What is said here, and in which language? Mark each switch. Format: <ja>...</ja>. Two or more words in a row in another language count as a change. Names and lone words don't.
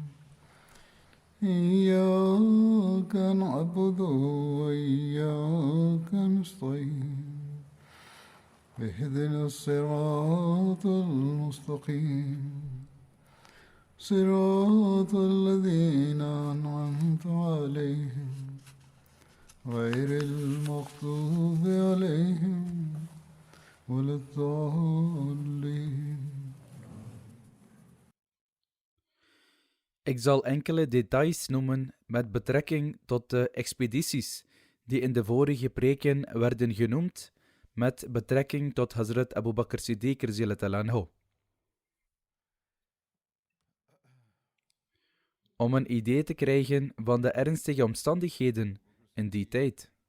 <ar>إياك نعبد وإياك نستعين اهدنا الصراط المستقيم صراط الذين أنعمت عليهم غير المغضوب عليهم ولا الضالين.</ar> <nl>Ik zal enkele details noemen met betrekking tot de expedities die in de vorige preken werden genoemd met betrekking tot Hazrat Abu Bakr Siddiq</nl> <ar>رضي الله عنه.</ar> <nl>Om een idee te krijgen van de ernstige omstandigheden in die tijd.</nl>